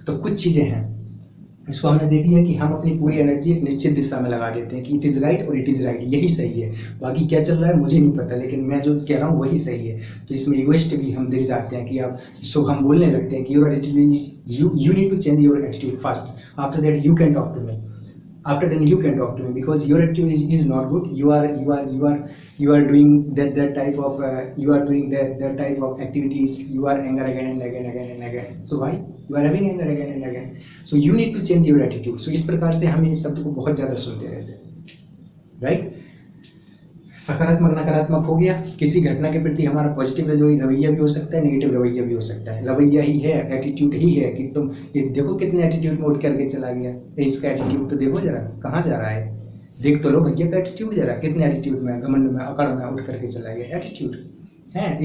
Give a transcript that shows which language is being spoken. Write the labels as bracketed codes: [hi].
[hi] तो कुछ चीज़ें हैं, इसको हमने देख लिया कि हम अपनी पूरी एनर्जी एक निश्चित दिशा में लगा देते हैं कि [en] it is right और it is right, [hi] यही सही है, बाकी क्या चल रहा है मुझे नहीं पता, लेकिन मैं जो कह रहा हूँ वही सही है। तो इसमें इगोइस्ट भी हम दिख जाते हैं कि आप इसको हम बोलने लगते हैं कि [en] Your attitude, you need to change your attitude first, after that you can talk to me, after then you can talk to me, because your attitude is not good. You are doing that type of you are doing that type of activities. You are anger again and again. So why you are having anger again and again? So you need to change your attitude. [hi] So इस प्रकार से हम इस शब्द को बहुत ज़्यादा सुनते रहते हैं, राइट? सकारात्मक नकारात्मक हो गया, किसी घटना के प्रति हमारा पॉजिटिव रवैया भी हो सकता है, नेगेटिव रवैया भी हो सकता है। रवैया ही है, एटीट्यूड ही है कि तुम ये देखो कितने एटीट्यूड में उठ करके चला गया, इसका एटीट्यूड तो देखो जरा कहाँ जा रहा है, देख तो लो भैया का एटीट्यूड जरा, कितने एटीट्यूड में, घमंड में, अकड़ में उठ करके चला गया, एटीट्यूड है।